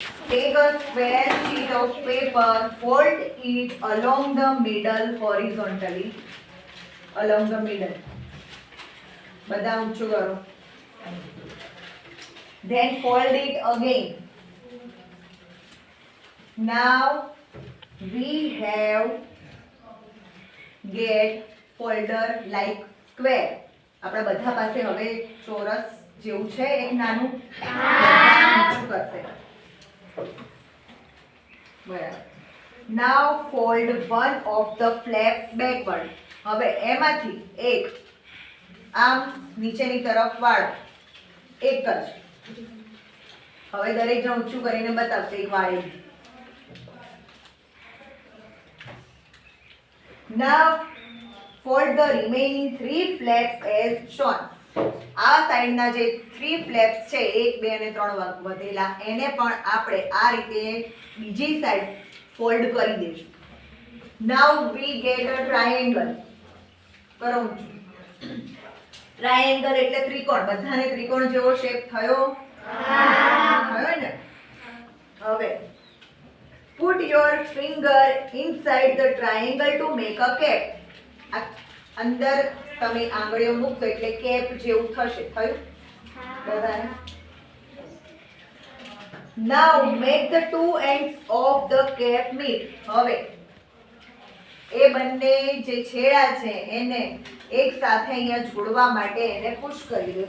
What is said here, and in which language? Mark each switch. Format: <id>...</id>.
<en>Take a square sheet of paper, fold it along the middle horizontally. Along the middle.</en> <gu>બધા ઊંચું કરો.</gu> <en>Then fold it again. Now we have get folder like square.</en> <gu>આપણા બધા પાસે હવે ચોરસ જેવું છે એક નાનું ઊંચું કરશે. બરાબર.</gu> <en>Now fold one of the flap backward.</en> <gu>હવે એમાંથી એક આમ નીચેની તરફ વાળો. એક કરજો. હવે દરેક જણ ઊંચું કરીને બતાવશે એક વાળી.</gu> <en>Now fold the remaining 3 flaps as shown.</en> <gu>આ સાઈડના જે 3 ફ્લેપ્સ છે 1 2 અને 3 વધેલા એને પણ આપણે આ રીતે બીજી સાઈડ ફોલ્ડ કરી દઈશું.</gu> <en>Now we get a triangle.</en> <gu>કરો ટ્રાયેંગલ એટલે ત્રિકોણ. બધાને ત્રિકોણ જેવો શેપ થયો? થયો ને? હવે</gu> <en>put your finger inside the triangle to make a cap.</en> <gu>અંદર તમે આંગળીઓ મૂકો એટલે કેપ જેવું થશે. થયું બધાને?</gu> <en>Now make the two ends of the cap meet.</en> <gu>હવે એ બંને જે છેડા છે એને એક સાથે અહીંયા જોડવા માટે એને પુશ કરી દો.</gu>